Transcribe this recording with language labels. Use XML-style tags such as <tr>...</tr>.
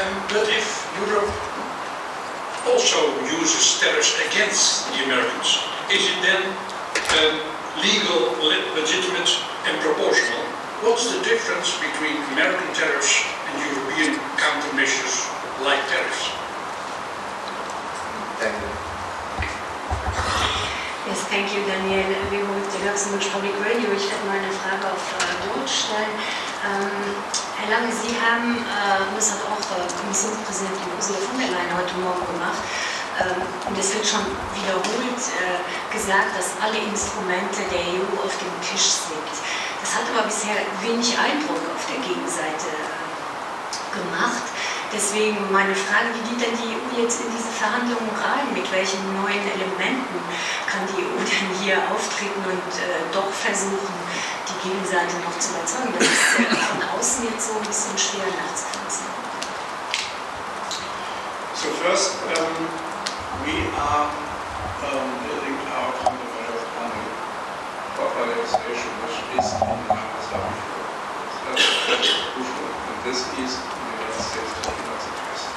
<en>But if Europe also uses tariffs against the Americans, is it then legal, legitimate and proportional? What's the difference between American tariffs and European countermeasures like tariffs? Yes, thank you, Daniel. We will with the Luxembourg Public Radio.</en> <de>Ich werde mal eine Frage auf Deutsch stellen. Herr Lange, Sie haben, und das hat auch Kommissionspräsidentin Ursula von der Leyen heute Morgen gemacht, und es wird schon wiederholt gesagt, dass alle Instrumente der EU auf dem Tisch sind. Das hat aber bisher wenig Eindruck auf der Gegenseite gemacht. Deswegen meine Frage, wie geht denn die EU jetzt in diese Verhandlungen rein? Mit welchen neuen Elementen kann die EU denn hier auftreten und doch versuchen, die Gegenseite noch zu überzeugen? Das ist von außen jetzt so ein bisschen schwer nachzuvollziehen.</de> <en>So first, we are building out in the measure of proper legislation, which is in line with WTO. That's crucial, and this is States taking lots of risks.</en>